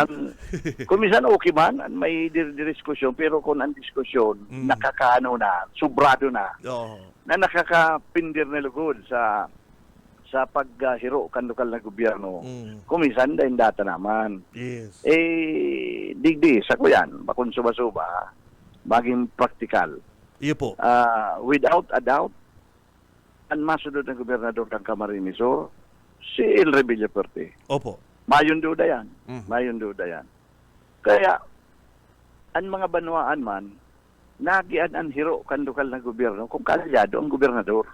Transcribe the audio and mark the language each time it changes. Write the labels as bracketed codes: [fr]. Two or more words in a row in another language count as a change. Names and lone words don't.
[bik] kung minsan okay man may diskusyon pero kung ang diskusyon nakakaano na sobrado na oh na nakakapindir na lugod sa paghiro kan lokal na gobyerno. Kumisan dahil data naman. [en] yes [bik] Digdi sa kuyan, bakun suba-suba, maging practical. iyo po [en] Without a doubt, [bik] ang masunod ng gobernador ng Camarines Sur, si El Rebilla Perte. opo Mayon duda yan. Mhm. Mayon duda yan. Kaya, ang mga banwaan man, nagian ang hiro kan lokal na gobyerno kung kalyado ang gobernador.